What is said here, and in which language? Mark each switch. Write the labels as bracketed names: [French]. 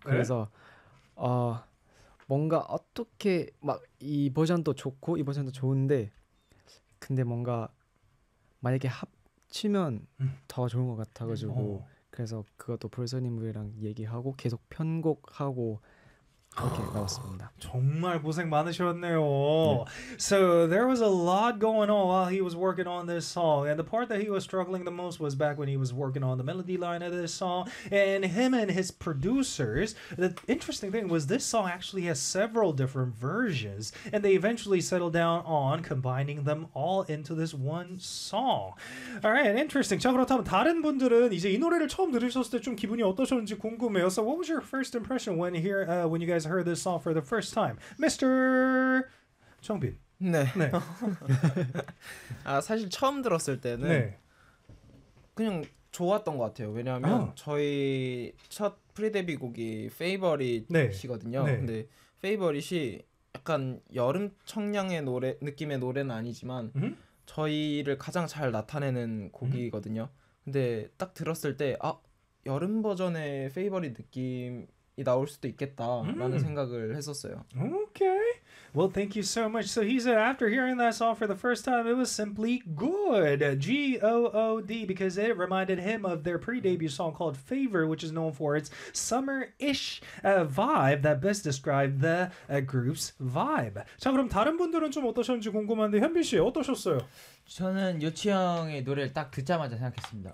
[Korean] 그래서 뭔가 어떻게 막이 버전도 좋고 이 버전도 좋은데 근데 뭔가 만약에 합치면 더 좋은 것 같아가지고 그래서 그것도 불선님들이랑 얘기하고 계속 편곡하고 그렇게 나왔습니다. 정말 고생 많으셨네요. [English] Yeah. So there was a lot going on while he was working on this song, and the part that he was struggling the most was back when he was working on the melody line of this song. And him and his producers, the interesting thing was this song actually has several different versions, and they eventually settled down on combining them all into this one song. All right, interesting. [Korean] 자, 그렇다면 다른 분들은 이제 이 노래를 처음 들으셨을 때좀 기분이 어떠셨는지 궁금해요. [English] So what was your first impression when here when you guys heard this song for the first time, Mr. [Korean] 정빈. 네. 네. 아, 사실 처음 들었을 때는 네. 그냥 좋았던 것 같아요. 왜냐하면 저희 첫 프리데뷔 곡이 네. 페이버릿이거든요. 근데 페이버릿이 약간 여름 청량의 노래 느낌의 노래는 아니지만 저희를 가장 잘 나타내는 곡이거든요. 근데 딱 들었을 때 아, 여름 버전의 페이버릿 느낌이 나올 수도 있겠다라는 생각을 했었어요. [English] Okay. Well, thank you so much. So he said after hearing that song for the first time, it was simply good. G-O-O-D, because it reminded him of their pre-debut song called Favor, which is known for its summer-ish vibe that best described the group's vibe. [Korean] 자, 그럼 다른 분들은 좀 어떠셨는지 궁금한데, 현빈 씨, 어떠셨어요? 저는 요치 형의 노래를 딱 듣자마자 생각했습니다.